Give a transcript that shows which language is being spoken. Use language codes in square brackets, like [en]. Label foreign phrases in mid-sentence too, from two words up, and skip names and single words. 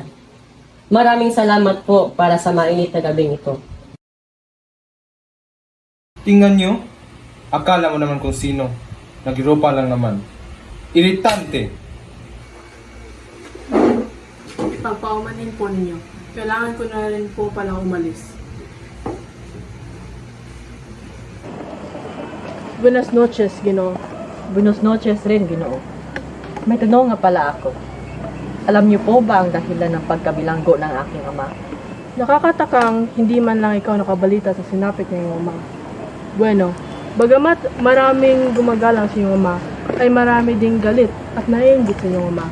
[tl] Maraming salamat po para sa mainit na gabing ito. Tingnan nyo, akala mo naman kung sino. Nag-Europa lang naman. Iritante! Ipagpaumanin po ninyo. Kailangan ko na rin po pala umalis. [es] Buenas noches, Ginoo. Buenos noches [tl] rin, Ginoo. May tanong nga pala ako. Alam niyo po ba ang dahilan ng pagkabilanggo ng aking ama? Nakakatakang hindi man lang ikaw nakabalita sa sinapit ng iyong ama. Bueno, bagamat maraming gumagalang sa iyong ama, ay marami ding galit at naiinggit sa iyong ama.